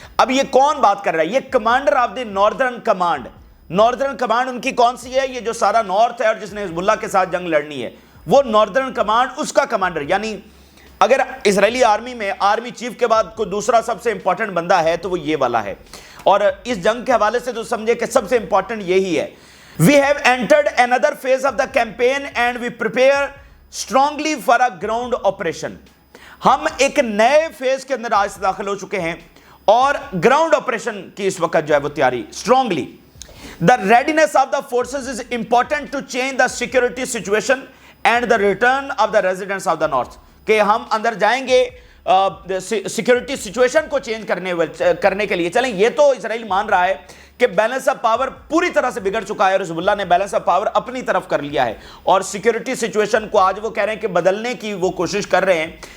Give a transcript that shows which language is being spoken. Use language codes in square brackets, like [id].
[hi] अब ये कौन बात कर रहा है? ये [en] commander of the northern command [hi] उनकी कौन सी है? ये जो सारा नॉर्थ है और जिसने हिजबुल्लाह के साथ जंग लड़नी है, वो नॉर्दर्न कमांड, उसका कमांडर। यानी अगर इजरायली आर्मी में आर्मी चीफ के बाद कोई दूसरा सबसे इंपॉर्टेंट बंदा है तो वो ये वाला है और इस जंग के हवाले से तो समझे कि सबसे इंपॉर्टेंट यही है। [en] We have entered another phase of the campaign and we prepare strongly for a ground operation. [hi] हम एक नए फेज के अंदर आज से दाखिल हो चुके हैं और ग्राउंड ऑपरेशन की इस वक्त जो है वो तैयारी strongly. [en] The readiness of the forces is important to change the security situation and the return of the residents of the north. [hi] कि हम अंदर जाएंगे सिक्योरिटी सिचुएशन को चेंज करने के लिए। चलें, ये तो इजराइल मान रहा है कि बैलेंस ऑफ पावर पूरी तरह से बिगड़ चुका है और हिजबुल्लाह ने बैलेंस ऑफ पावर अपनी तरफ कर लिया है और सिक्योरिटी सिचुएशन को आज वो कह रहे हैं कि बदलने की वो कोशिश कर रहे हैं।